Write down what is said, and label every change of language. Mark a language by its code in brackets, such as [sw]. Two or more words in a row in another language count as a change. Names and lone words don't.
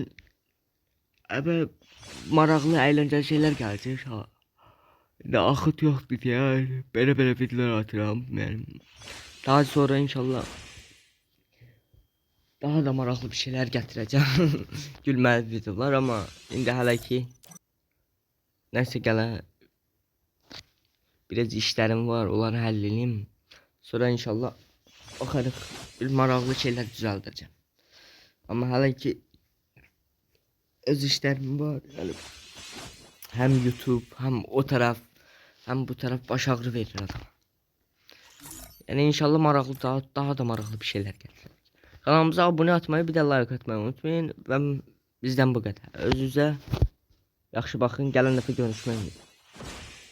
[az] Ama maraqlı, əyləncəli [tr] şeyler gelecek. Ne akıt yoktu ya. Böyle videolar atıram. Yani daha sonra inşallah daha da maraqlı bir şeyler getireceğim. Gülməli videolar ama indi hələ ki nəsə gələ Biraz işlerim var, onları halledeyim. Sonra inşallah bakarız. Bir maraqlı şeyler düzəldəcəm. [az] Ama hələ ki öz işlerim var. [tr] Yani hem YouTube, hem o taraf, hem bu taraf baş ağrı verir adam. Yani inşallah maraqlı daha da maraqlı bir şeyler gelir. Kanalımıza abone atmayı, bir de like atmayı unutmayın. [az] Və bizdən bu qədər. Özünüzə yaxşı baxın. Gələn dəfə görüşmək ümidi.